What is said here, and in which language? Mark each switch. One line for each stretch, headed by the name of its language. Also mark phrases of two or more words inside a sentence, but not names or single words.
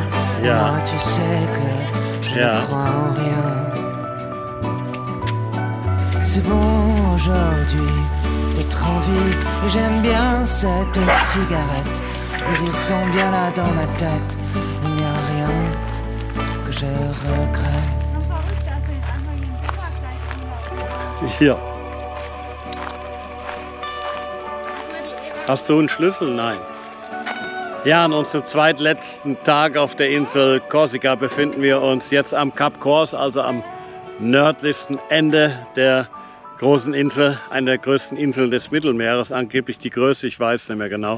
French: Et moi tu sais que je ne crois en rien. C'est bon aujourd'hui d'être en vie, et j'aime bien cette cigarette. Les rires sont bien là dans ma tête, il n'y a rien que je regrette.
German: Hier. Hast du einen Schlüssel? Nein. Ja, an unserem zweitletzten Tag auf der Insel Korsika befinden wir uns jetzt am Kap Kors, also am nördlichsten Ende der großen Insel, einer der größten Inseln des Mittelmeeres, angeblich die größte, ich weiß nicht mehr genau.